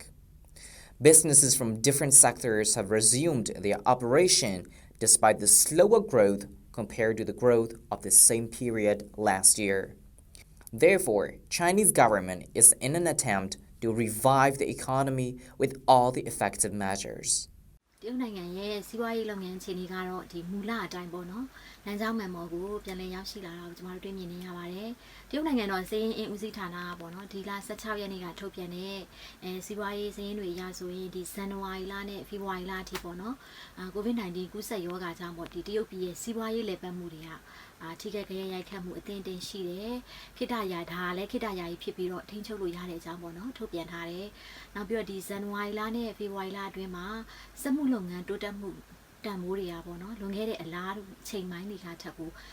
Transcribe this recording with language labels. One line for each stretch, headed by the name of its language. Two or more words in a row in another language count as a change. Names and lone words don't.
English: Businesses from different sectors have resumed their operation despite the slower growth compared to the growth of the same period last year. Therefore, Chinese government is in an attempt to revive the economy with all the effective measures.
Burmese: တရုတ်နိုင်ငံရဲ့စီးပွားရေးလုပ်ငန်းအခြေအနေကတော့ဒီမူလအတိုင်းပေါ့နော်။လမ်းကြောင်းမှန်ပေါ်ကိုပြန်လည်ရောက်ရှိလာတာကိုကျွန်တော်တို့တွေ့မြင်နေရပါတယ်။တရုတ်နိုင်ငံတော် စီးရင်အင်ဦးစီးဌာနကပေါ့နော်ဒီလ16ရက်နေ့ကထုတ်ပြန်တဲ့စီးပွားရေးစီးရင်တွေအရဆိုရင်ဒီဇန်နဝါရီလနဲ့ဖေဖော်ဝါရီလအထိပေါ့နော်။ COVID-19 ကူးစက်ရောဂါကြောင့်ပေါ့ဒီတရုတ်ပြည်ရဲ့စီးပွားရေးလည်ပတ်မှုတွေကထိခိုက်ကြရိုက်ခတ်မှုအသင့်တင်ရှိတယ်ခိတရဒါလည်းခိတရကြီးဖြစ်ပြီးတော့ထိန်းချုပ်လို့ရတဲ့အကြောင်းပေါ့နော်ထုတ်ပြန်ထားတယ်နောက်ပြီးတော့ဒီဇန်နဝါရီလနဲ့ဖေဖော်ဝါရီလအတွင်းမှာစက်မှုလုပ်ငန်းတိုးတက်မှုတန်ဖိုးတွေကပေါ့နော်လွန်ခဲ့တဲ့အလားတူချိန်ပိုင်းတွေကထပ်ကို